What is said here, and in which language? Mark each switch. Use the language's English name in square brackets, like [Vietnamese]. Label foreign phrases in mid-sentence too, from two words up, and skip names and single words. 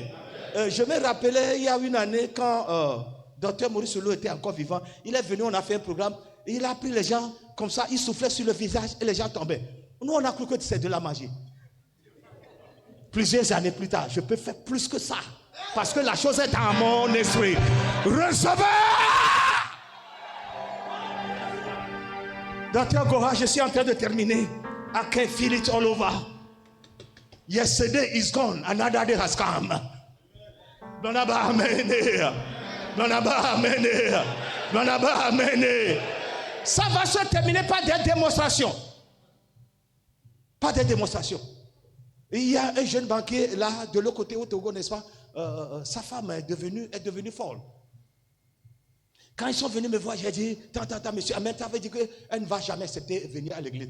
[French] Je me rappelais, il y a une année, quand Dr Maurice Solo était encore vivant, il est venu, on a fait un programme, et il a pris les gens comme ça, il soufflait sur le visage et les gens tombaient. Nous, on a cru que c'est de la magie. Plusieurs années plus tard, je peux faire plus que ça. Parce que la chose est dans mon esprit. Recevez! Dr. Goha, je suis en train de terminer. [English] I can feel it all over. Yesterday is gone, another day has come. Donaba amen. Donaba amen. Donaba amen. [French] Ça va se terminer par des démonstrations. Pas des démonstrations. Il y a un jeune banquier là, de l'autre côté au Togo, n'est-ce pas? Sa femme est devenue folle. Quand ils sont venus me voir, j'ai dit, tant, monsieur, amen, tu avais dit qu'elle ne va jamais accepter de venir à l'église.